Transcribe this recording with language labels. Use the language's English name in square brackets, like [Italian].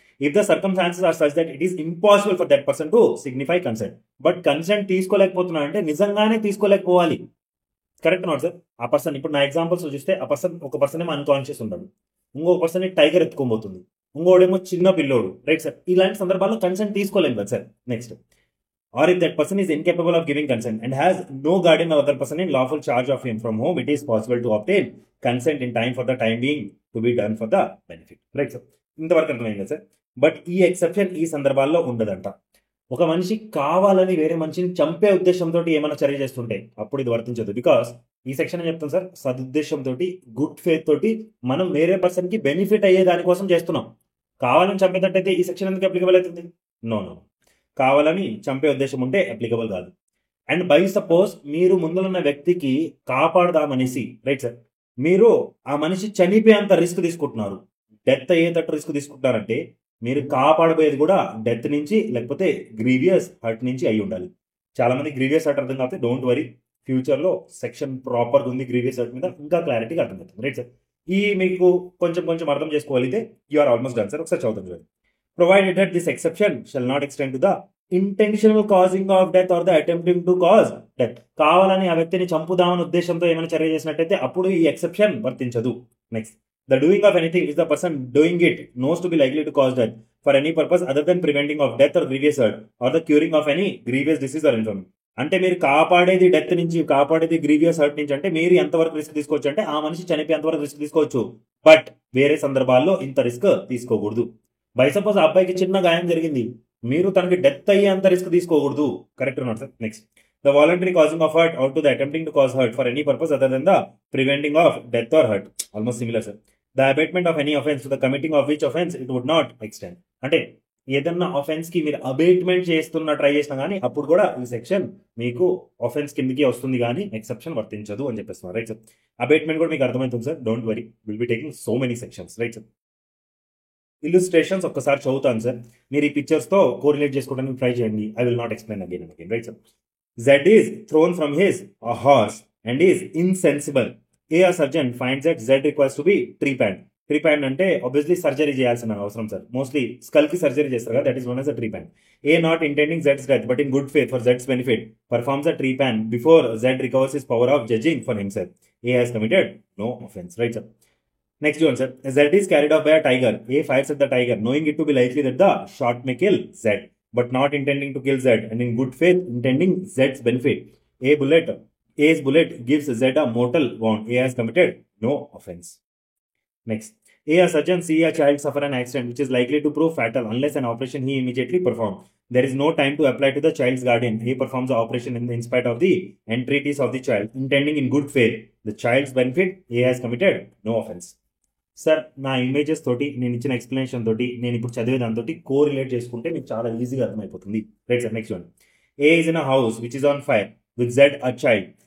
[English] If the circumstances are such that it is impossible for that person to signify consent. [Telugu] But consent తీసుకోలేకపోతున్నాడు అంటే నిజంగానే తీసుకోలేకపోవాలి. [English] Correct not sir. [Telugu] ఆ person ఇప్పుడు నా examples చూస్తే ఆ person ఒక పర్సన్ ఏమో అన్కాన్షియస్ ఉంటాడు, ఇంకొక పర్సన్ టైగర్ ఎత్తుకోబోతుంది, ఇంకోడేమో చిన్న పిల్లోడు. [English] Right sir. [Telugu] ఇలాంటి సందర్భాల్లో కన్సెంట్ తీసుకోలేము కదా sir. [English] Next, or if that person is incapable of giving consent and has no guardian or other person in lawful charge of him from whom it is possible to obtain consent in time for the time being to be done for the benefit. [Telugu] Right sir. ఇంతవరకు అర్థమైంది sir. But ఈ exception ఈ సందర్భాల్లో ఉండదంట. ఒక మనిషి కావాలని వేరే మనిషిని చంపే ఉద్దేశంతో ఏమైనా చర్య చేస్తుంటే అప్పుడు ఇది వర్తించదు. బికాస్ ఈ సెక్షన్ ఏం చెప్తాం సార్, సదుద్దేశంతో గుడ్ ఫేత్ తోటి మనం వేరే పర్సన్కి బెనిఫిట్ అయ్యే దానికోసం చేస్తున్నాం. కావాలని చంపేటట్టయితే ఈ సెక్షన్ ఎందుకు అప్లికబుల్ అవుతుంది? నో. కావాలని చంపే ఉద్దేశం ఉంటే అప్లికబుల్ కాదు. అండ్ బై సపోజ్ మీరు ముందున్న వ్యక్తికి కాపాడదామనేసి రైట్ సార్ మీరు ఆ మనిషి చనిపోయేంత రిస్క్ తీసుకుంటున్నారు, డెత్ అయ్యేటట్టు రిస్క్ తీసుకుంటున్నారంటే మీరు కాపాడబోయేది కూడా డెత్ నుంచి లేకపోతే గ్రీవియస్ హర్ట్ నుంచి అయి ఉండాలి. చాలా మంది గ్రీవియస్ హర్ట్ అర్థం కాకపోతే [English] don't worry, [Telugu] ఫ్యూచర్లో సెక్షన్ ప్రాపర్గా ఉంది గ్రీవియస్ హర్ట్ మీద, ఇంకా క్లారిటీగా అర్థమవుతుంది. [English] Right sir. [Telugu] ఈ మీకు కొంచెం అర్థం చేసుకోగలిగితే [English] You are almost done sir. [Telugu] ఒకసారి చదువుతాం చూడండి. [English] Provided that this exception shall not extend to the intentional causing of death or the attempting to cause death. [Telugu] కావాలని ఆ వ్యక్తిని చంపుదామని ఉద్దేశంతో ఏమైనా చర్య చేసినట్టయితే అప్పుడు ఈ ఎక్సెప్షన్ వర్తించదు. [English] Next, the doing of anything is the person doing it knows to be likely to cause death for any purpose other than preventing of death or grievous hurt or the curing of any grievous disease or infirm. [Telugu] అంటే మీరు కాపాడేది death నుంచి, కాపాడేది grievous hurt నుంచి, అంటే మీరు ఎంతవరకు risk తీసుకోవచ్చు అంటే ఆ మనిషి చనిపోయి ఎంతవరకు రిస్క్ తీసుకోవచ్చు, బట్ వేరే సందర్భాల్లో ఇంత రిస్క్ తీసుకోకూడదు. బై సపోజ్ ఆ అబ్బాయికి చిన్న గాయం జరిగింది, మీరు తనకి డెత్ అయ్యే అంత రిస్క్ తీసుకోకూడదు. [English] Correct not sir? Next, the voluntary causing of hurt or to the attempting to cause hurt for any purpose other than the preventing of death or hurt. Almost similar sir. The abetment of any offence to the committing of which offence it would not extend. [Telugu] అంటే ఏదన్నా offence కి మీరు abatement try చేసినా కానీ అప్పుడు కూడా ఈ section మీకు అఫెన్స్ కిందకి వస్తుంది కానీ ఎక్సెప్షన్ వర్తించదు అని చెప్పేస్తున్నారు. [English] Right sir? [Telugu] అబేట్మెంట్ కూడా మీకు అర్థమవుతుంది sir, [English] Don't worry, will be taking so many sections. Right sir? [Telugu] Illustrations ఒక్కసారి చదువుతాను సార్, మీరు ఈ పిక్చర్స్ తో కోరిలేట్ చేసుకోవడానికి ట్రై చేయండి. [English] I will not explain again and again. Right sir? Z is thrown from his horse and is insensible. A surgeon finds that Z requires to be trepanned. [Telugu] Trepanned అంటే obviously surgery చేయాల్సిన అవసరం sir. Mostly skull కి surgery చేస్తారు కదా, [English] That is known as a trepanned. A not intending Z's death but in good faith for Z's benefit performs a trepan before Z recovers his power of judging for himself. A has committed no offense. Right sir? Next one sir. Z is carried off by a tiger. A fires at the tiger knowing it to be likely that the shot may kill Z, but not intending to kill Z and in good faith intending Z's benefit. A's bullet gives Z a mortal wound. A has committed no offense. Next, a surgeon see a child suffer an accident which is likely to prove fatal unless an operation he immediately performs. There is no time to apply to the child's guardian. A performs the operation in spite of the entreaties of the child, intending in good faith the child's benefit. A has committed no offense. [Telugu] Sir, నా images తోటి నేను ఇచ్చిన explanation తోటి నేను ఇప్పుడు చదివే దాంతో correlate చేసుకుంటే మీకు చాలా ఈజీగా అర్థమైపోతుంది. [English] Right sir? Next one. A is in a house which is on fire with Z a child.